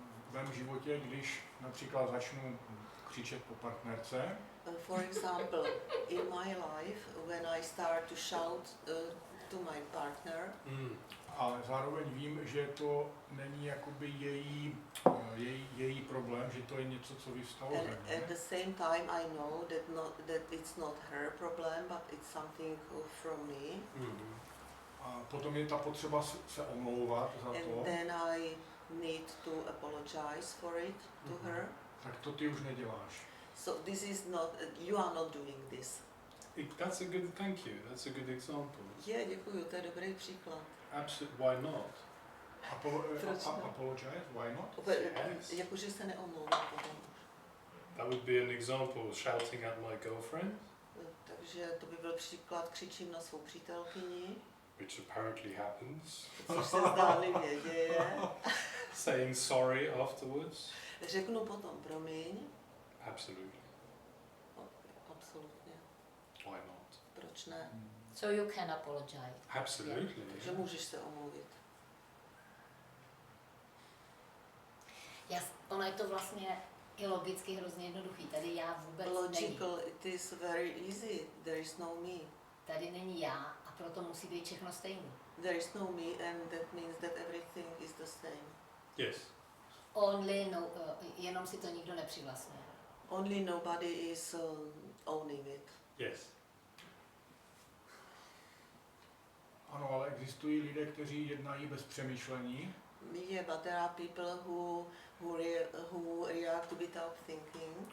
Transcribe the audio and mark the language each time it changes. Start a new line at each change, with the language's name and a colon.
Czech: V mém životě, když například začnu křičet po partnerce,
English: For example, in my life, when I start to shout to my partner,
Czech: ale zároveň vím, že to není jakoby její problém, že to je něco, co vyvstalo
English: and
Czech: ze
English: at
Czech: mě.
English: the same time I know that it's not her problem, but it's something from me.
Czech: A potom je ta potřeba se omlouvat za
English: And
Czech: to,
English: then I need to apologize for it to her.
Czech: tak to ty už neděláš.
English: So this is not, you are not doing this. That's a good, thank you. That's a good example.
Czech: Děkuju, to je dobrý příklad.
English: Absolutely. Why not?
Czech: Proč ne?
English: Apologize, why not? Yes.
Czech: Jakože se neomlouvá potom.
English: That would be an example, shouting at my girlfriend,
Czech: Takže to by byl příklad, křičím na svou přítelkyni,
English: which apparently happens.
Czech: což se zdánlivě děje.
English: Saying sorry afterwards.
Czech: Řeknu potom promiň.
English: Absolutely.
Czech: Absolutně.
English: Why not?
Czech: Proč ne?
English: So you can apologize. Absolutely.
Czech: Takže můžeš se omluvit. Ono je to vlastně i logicky hrozně jednoduchý. Tady já vůbec není.
English: Logical, it is very easy. There is no me.
Czech: Tady není já a proto musí být všechno stejné.
English: There is no me and that means that everything is the same. Yes. Only no,
Czech: jenom si to nikdo nepřivlastňuje.
English: Only nobody is owning it. Yes.
Czech: Ano, ale existují lidé, kteří jednají bez přemýšlení.
English: Yeah, but there are people who react without thinking,